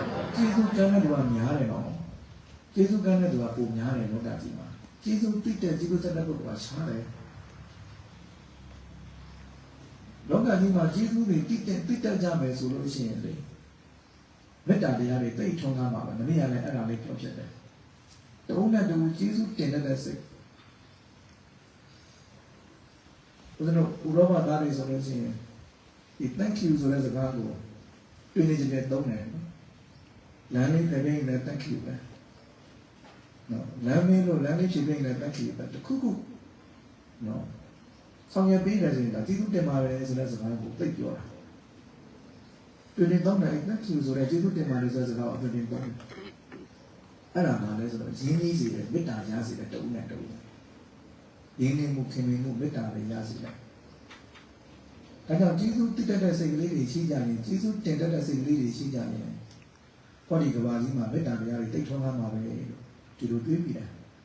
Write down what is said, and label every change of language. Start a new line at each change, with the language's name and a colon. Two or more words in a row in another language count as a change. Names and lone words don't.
Burmese: ကျေးဇူးကမ်းတဲ့သူကများတယ်နော်ကျေးဇူးကမ်းတဲ့သူကပိုများတယ်လောကကြီးမှာကျေးဇူးတိတဲ့ကျေးဇူးဆက်တဲ့ပုဂ္ဂိုလ်ကရှားတယ်လောကကြီးမှာကျေးဇူးတွေတိတဲ့ကြမယ်ဆိုလို့ရှိရင်လေမေတ္တာတရားတွေတိတ်ထွန်းကားမှာပဲမနေ့ကလည်းအဲ့ဒါလေးပြောဖြစ်တယ်တုံးနဲ့တူကျေးဇူးတင်တဲ့စိတ် ဘုရားတို့ဥရောပသားတွေဆိုလို့ရှိရင်ဒီ
English: thank you
Burmese: ဆိုတဲ့စကားကိုတွင်နေကြတဲ့သုံးတယ်လမ်းလေးတစ်ပိတ်နဲ့
English: thank you
Burmese: ပဲနော်လ မ်းမင်းလို့လမ်းလေးဖြည့်ပိတ်နဲ့
English: thank you
Burmese: ပဲတခုခုနော်ဆောင်ရွက်ပေးတယ်ဆိုရင်ဒါကျေးဇူးတင်ပါတယ်ဆိုတဲ့စကားကိုသိပြောတာ တွင်နေသုံးတယ်
English: thank you
Burmese: ဆိုတဲ့ကျေးဇူးတင်ပါတယ်ဆိုတဲ့စကားကိုတွင်နေသုံးတယ်အဲ့ဒါမှလည်းဆိုတော့ရင်းနှီးစေတယ်မေတ္တာရစေတယ်တူနဲ့တူရင်းနှီးမှုခင်မင်မှုမေတ္တာတွေရစေတယ်ဒါကြောင့်ကျေးဇူးတည်တဲ့စိတ်ကလေးတွေရှိကြရင်ကျေးဇူးတင်တဲ့စိတ်ကလေးတွေရှိကြရင်ဟောဒီကဘာကြီးမှာမေတ္တာတရားတွေတိတ်ထွန်းကားမှာပဲလို့ဒီလိုတွေးပြီးတယ်